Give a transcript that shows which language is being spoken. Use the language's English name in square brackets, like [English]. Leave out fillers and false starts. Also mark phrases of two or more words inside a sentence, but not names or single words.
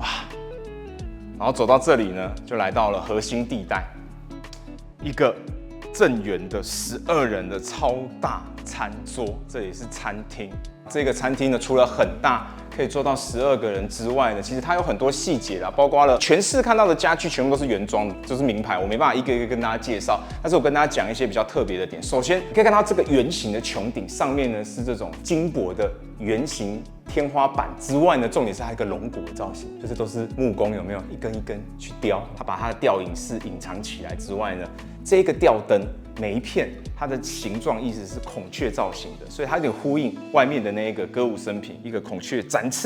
[Chinese] 然後走到這裡呢，就來到了核心地帶，一個正圓的12人的超大餐桌，這裡是餐廳。這個餐廳呢，除了很大，可以坐到12個人之外呢，其實它有很多細節啦，包括了全室看到的家具全部都是原裝的，就是名牌，我沒辦法一個一個跟大家介紹，但是我跟大家講一些比較特別的點。首先，你可以看到這個圓形的穹頂上面呢是這種金箔的圓形天花板之外呢，重點是它一個龍骨的造型，就是都是木工有沒有一根一根去雕，它把它的吊影室隱藏起來之外呢，這個吊燈每一片它的形狀意思是孔雀造型的，所以它有點呼應外面的那個歌舞升平，一個孔雀展翅。